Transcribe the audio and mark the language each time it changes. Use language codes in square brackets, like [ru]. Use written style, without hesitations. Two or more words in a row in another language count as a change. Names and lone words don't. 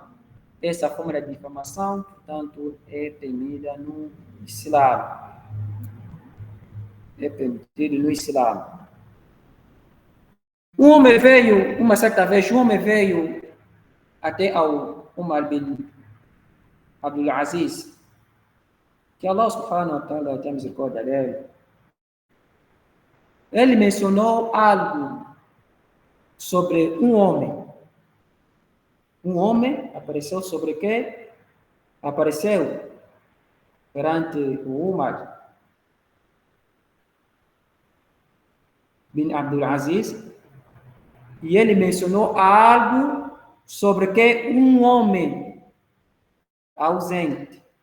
[pt] Essa forma de difamação, portanto, é permitida no Islã. É permitido no Islã. Uma certa vez, um homem veio até ao Umar bin Abdul Aziz, que Allah [ar] سبحانه وتعالى [pt] tenha misericórdia dele. Ele mencionou algo sobre um homem. Um homem apareceu sobre quê? Apareceu perante o Umar bin Abdul Aziz e ele mencionou algo sobre que um homem ausente.